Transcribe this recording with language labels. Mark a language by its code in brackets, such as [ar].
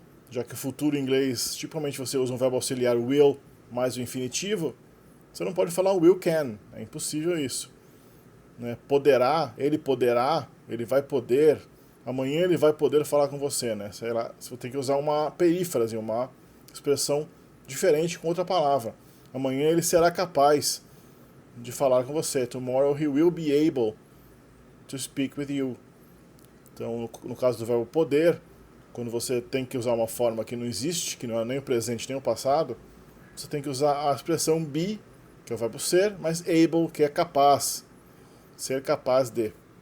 [pt] Já que o futuro em inglês, tipicamente você usa um verbo auxiliar will mais o infinitivo, você não pode falar will can, é impossível isso. Né? Poderá, ele vai poder, amanhã ele vai poder falar com você, né? Sei lá, você tem que usar uma perífrase, uma expressão diferente com outra palavra. Amanhã ele será capaz de falar com você. [en] Tomorrow he will be able to speak with you. [pt] Então, no caso do verbo poder, quando você tem que usar uma forma que não existe, que não é nem o presente nem o passado, você tem que usar a expressão be, que é o verbo ser, mas able, que é capaz, ser capaz de.